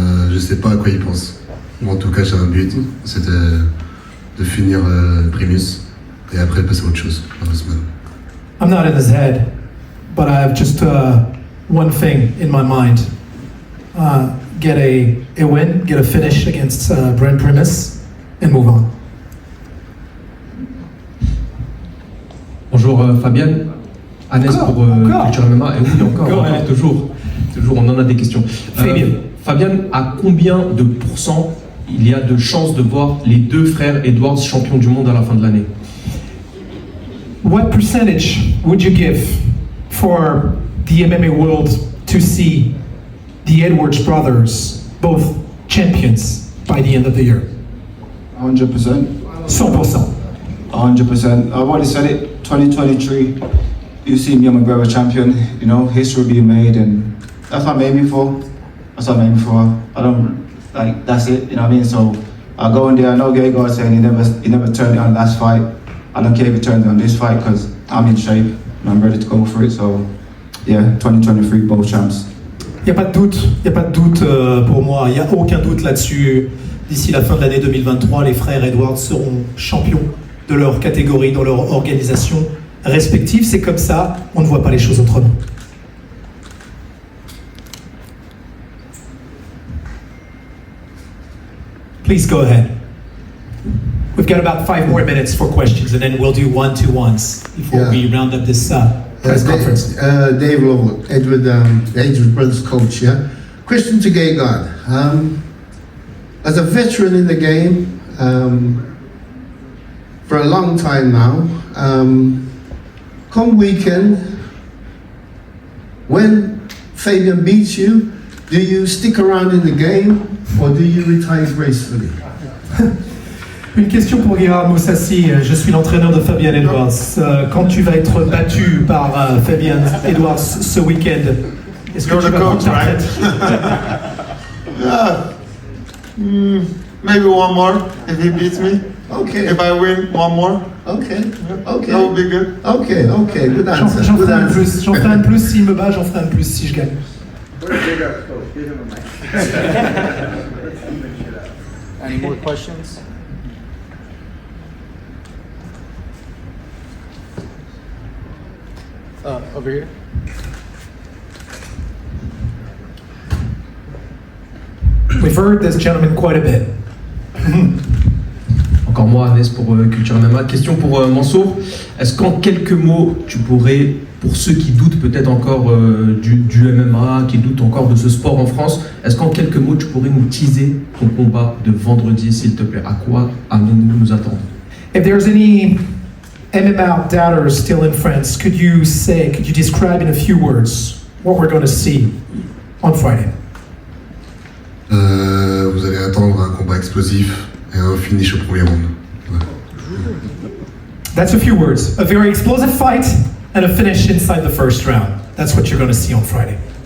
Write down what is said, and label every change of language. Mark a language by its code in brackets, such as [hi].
[fr] Je sais pas à quoi il pense. Moi, en tout cas, j'ai un but, c'est de finir Primus et après passer à autre chose. [en] I'm not in his head, but I have just one thing in my mind. Get a win, get a finish against Brent Primus, and move on. [fr] Bonjour Fabienne, Annès pour Culture MMA, et oui encore toujours on en a des questions. Fabienne, à combien de pourcents il y a de chances de voir les deux frères Edwards champions du monde à la fin de l'année? [en] What percentage would you give for the MMA world to see the Edwards brothers both champions by the end of the year? 100%. 100%. 100%. I've already said it. 2023. You see me, I'm a brother champion. You know, history being made, and that's what I'm aiming for. That's what I'm aiming for. I don't like. That's it. You know what I mean? So I go in there. I know Gegard saying he never turned it on last fight. I don't care if he turns it on this fight because I'm in shape and I'm ready to go for it. So yeah, 2023, both champs. [fr] Il n'y a pas de doute pour moi, il n'y a aucun doute là-dessus. D'ici la fin de l'année 2023, les frères Edwards seront champions de leur catégorie, dans leur organisation respective. C'est comme ça, on ne voit pas les choses autrement. [en] Please go ahead. We've got about 5 more minutes for questions, and then we'll do 1-to-1s before we round up this press conference. Dave Lowell, Edward Brothers coach. Yeah. Question to Gegard. As a veteran in the game for a long time now, come weekend, when Fabian beats you, do you stick around in the game or do you retire gracefully? [fr] Une question pour Gerard Moussassi. Je suis l'entraîneur de Fabian Edwards. Quand tu vas être battu par Fabian Edwards ce week-end, est-ce que tu vas prendre ta retraite? [en] Maybe one more if he beats me. Okay. If I win, one more. Okay. Okay. That would be good. Okay. Okay. Good answer. [fr] J'en ferai un plus. J'en ferai un plus s'il me bat. J'en ferai un plus si je gagne. [en] Any more questions? Over here. We've heard this gentleman quite a bit. [fr] Encore moi, Agnès, pour Culture MMA. Question pour Mansour. Est-ce qu'en quelques mots, tu pourrais, pour ceux qui doutent peut-être encore du MMA, qui doutent encore de ce sport en France, est-ce qu'en quelques mots, tu pourrais nous teaser ton combat de vendredi, s'il te plaît? À quoi allons-nous nous attendre? [en] If there's any MMA doubters still in France, could you describe in a few words what we're going to see on Friday? [fr] Vous allez attendre un combat explosif et un finish au premier round. Ouais. [en] That's a few words. A very explosive fight and a finish inside the first round. That's what you're going to see on Friday.